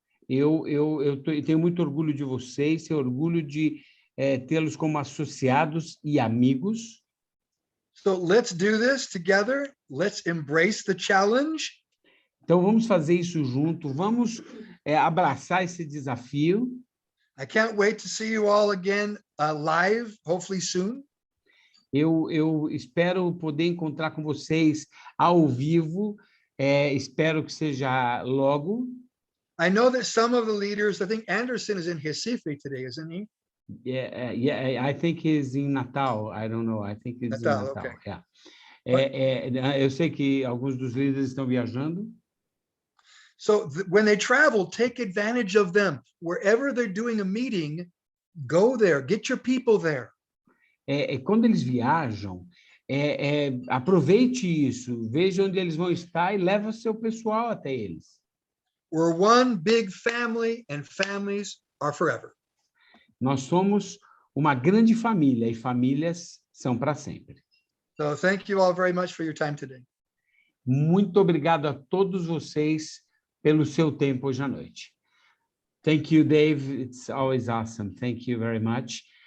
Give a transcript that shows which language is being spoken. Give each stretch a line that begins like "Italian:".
Portuguese: Eu tenho muito orgulho de vocês, tenho orgulho de tê-los como associados e amigos.
English: So let's do this together. Let's embrace the challenge.
Portuguese: Então vamos fazer isso junto, vamos abraçar esse desafio.
English: I can't wait to see you all again live, hopefully soon.
Portuguese: Eu espero poder encontrar com vocês ao vivo, espero que seja logo.
English: I know that some of the leaders, I think Anderson is in Recife today, isn't he? Yeah, I think he's in Natal. I don't know. I think he's Natal, in Natal. okay. Yeah.
Portuguese: Eu sei que alguns dos líderes estão viajando.
English: So when they travel, take advantage of them. Wherever they're doing a meeting, go there. Get your people there.
Portuguese: Quando eles viajam, aproveite isso. Veja onde eles vão estar e leva seu pessoal até eles.
English: We're one big family, and families are forever.
Portuguese: Nós somos uma grande família e famílias são para sempre.
English: So thank you all very much for your time today.
Portuguese: Muito obrigado a todos vocês pelo seu tempo hoje à noite.
English: Thank you, Dave. It's always awesome. Thank you very much.